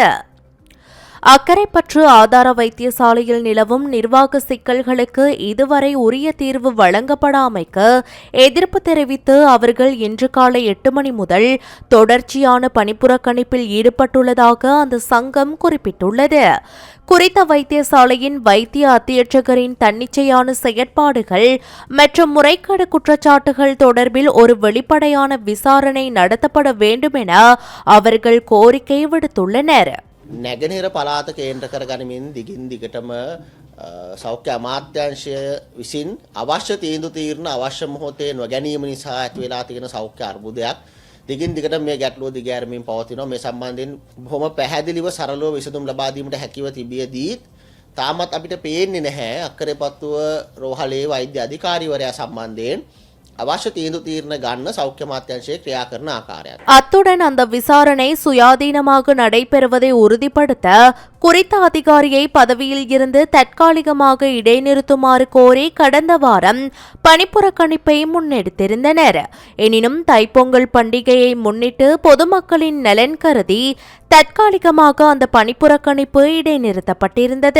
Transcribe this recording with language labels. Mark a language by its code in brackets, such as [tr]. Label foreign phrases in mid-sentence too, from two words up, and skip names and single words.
[ta] அக்கரைப்பற்று ஆதார வைத்தியசாலையில் நிலவும் நிர்வாக சிக்கல்களுக்கு இதுவரை உரிய தீர்வு வழங்கப்படாமைக்கு எதிர்ப்பு தெரிவித்து அவர்கள் இன்று காலை 8 மணி முதல் தொடர்ச்சியான பணிப்புறக்கணிப்பில் ஈடுபட்டுள்ளதாக அந்த சங்கம் குறிப்பிட்டுள்ளது. குறித்த வைத்தியசாலையின் வைத்திய அத்தியட்சகரின் தன்னிச்சையான செயற்பாடுகள் மற்றும் முறைகேடு குற்றச்சாட்டுகள் தொடர்பில் ஒரு வெளிப்படையான விசாரணை நடத்தப்பட வேண்டும் என அவர்கள் கோரிக்கை விடுத்துள்ளனர். [si] නැගෙනහිර පළාත කේන්ද්‍ර කරගනිමින් දිගින් දිගටම සෞඛ්‍ය අමාත්‍යාංශය විසින් අවශ්‍ය තීන්දුව తీරන අවශ්‍ය මොහොතේ නොගැනීම නිසා ඇති වෙලා තියෙන සෞඛ්‍ය අර්බුදයක් දිගින් දිගටම මේ ගැටලුව දිගෑරමින් පවතිනවා. මේ සම්බන්ධයෙන් බොහොම පැහැදිලිව සරලව විසඳුම් ලබා දීමට හැකිව තිබියදීත් තාමත් අපිට පේන්නේ නැහැ අක්කරේපත්තුව රෝහලේ වෛද්‍ය අධිකාරිවරයා සම්බන්ධයෙන් අවශ්‍ය තීන්දුව తీරන ගන්න සෞඛ්‍ය අමාත්‍යාංශයේ ක්‍රියා කරන ආකාරය. [ta] அத்துடன் அந்த விசாரணை சுயாதீனமாக நடைபெறுவதை உறுதிப்படுத்த குறித்த அதிகாரியை பதவியில் இருந்து தற்காலிகமாக இடைநிறுத்துமாறு கோரி கடந்த வாரம் பணிப்புறக்கணிப்பை முன்னெடுத்திருந்தனர். எனினும் தைப்பொங்கல் பண்டிகையை முன்னிட்டு பொதுமக்களின் நலன் கருதி தற்காலிகமாக அந்த பணிப்புறக்கணிப்பு இடைநிறுத்தப்பட்டிருந்தது.